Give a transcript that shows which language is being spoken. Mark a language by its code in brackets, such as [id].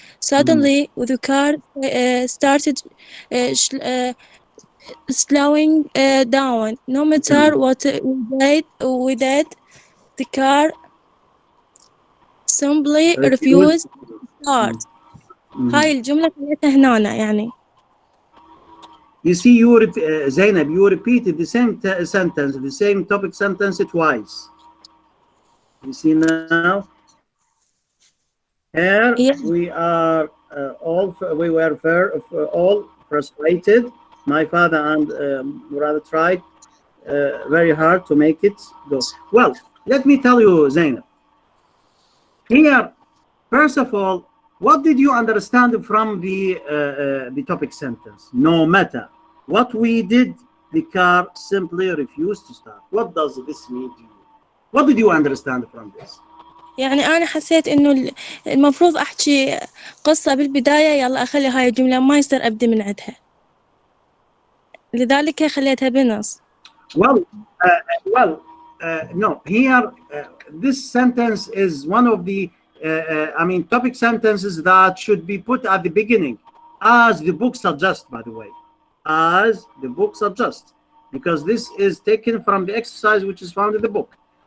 [en] Suddenly, the car started slowing down. No matter what we did, the car simply refused to start. [ar] هاي الجملة خليتها هنا يعني. [en] You see, Zainab, you repeated the same sentence, the same topic sentence twice. You see now? Here we are we were all frustrated. My father and brother tried very hard to make it go. Well, let me tell you, Zainab. Here, first of all, what did you understand from the topic sentence? No matter what we did, the car simply refused to start. What does this mean to you? What did you understand from this? [ar] يعني أنا حسيت إنه المفروض أحكي قصة بالبداية، يلا أخلي هاي الجملة ما يصير أبدي من عندها، لذلك خليتها بالنص. [en] Well, no, here, this sentence is one of the, topic sentences that should be put at the beginning, as the book suggests, by the way, as the book suggests, because this is taken from the exercise which is found in the book.